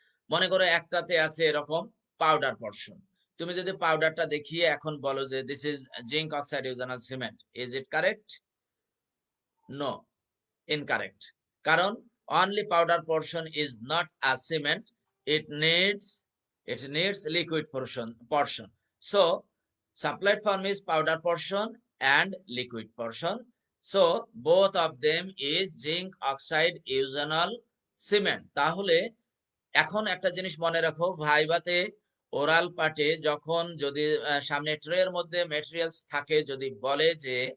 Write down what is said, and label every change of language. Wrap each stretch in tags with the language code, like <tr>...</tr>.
<bn>মনে করো একটাতে আছে এরকম পাউডার পর্শন, তুমি যদি পাউডারটা দেখিয়ে এখন বলো যে</bn> <en>This is zinc oxide eugenol cement, is it correct? No, incorrect. কারণ only powder portion is not a cement, it needs liquid portion. So supplied form is powder portion and liquid portion, so both of them is zinc oxide eugenol cement.</en> <bn>তাহলে এখন একটা জিনিস মনে রাখো, ভাইভাতে oral পার্টে যখন যদি সামনে ট্রের মধ্যে ম্যাটেরিয়ালস থাকে, যদি বলে যে</bn>